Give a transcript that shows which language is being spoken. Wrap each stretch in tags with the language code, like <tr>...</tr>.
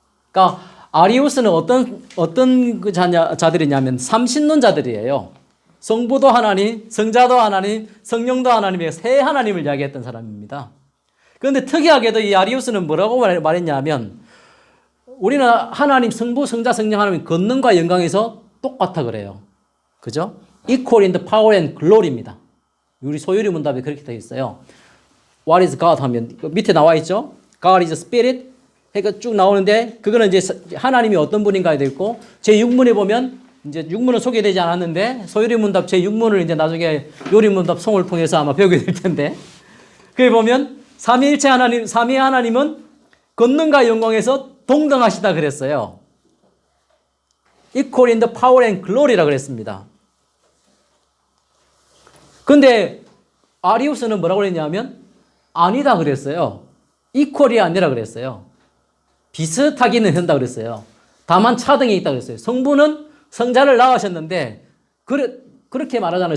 <ko>그러니까 아리우스는 어떤 자들이냐면 삼신론자들이에요. 성부도 하나님, 성자도 하나님, 성령도 하나님의 세 하나님을 이야기했던 사람입니다. 그런데 특이하게도 이 아리우스는 뭐라고 말했냐면 우리는 하나님, 성부, 성자, 성령 하나님 권능과 영광에서 똑같아 그래요. 그죠?</ko> <en>Equal in the power and glory입니다.</en> <ko>우리 소유리 문답에 그렇게 되어 있어요.</ko> <en>What is God</en> <ko>하면 밑에 나와 있죠.</ko> <en>God is spirit.</en> <ko>해가 쭉 나오는데 그거는 이제 하나님이 어떤 분인가에 되어 있고 제 6문에 보면 이제 6문은 소개되지 않았는데 소유리 문답 제 6문을 이제 나중에 요리 문답 송을 통해서 아마 배우게 될 텐데 거기 보면 삼위일체 하나님, 삼위 하나님은 권능과 영광에서 동등하시다 그랬어요.</ko> <en>Equal in the power and glory라 그랬습니다.</en> <ko>근데 아리우스는 뭐라고 그랬냐면 아니다 그랬어요. equal이 아니라 그랬어요. 비슷하기는 한다 그랬어요. 다만 차등이 있다 그랬어요. 성부는 성자를 낳으셨는데 그렇게 말하잖아요.</ko>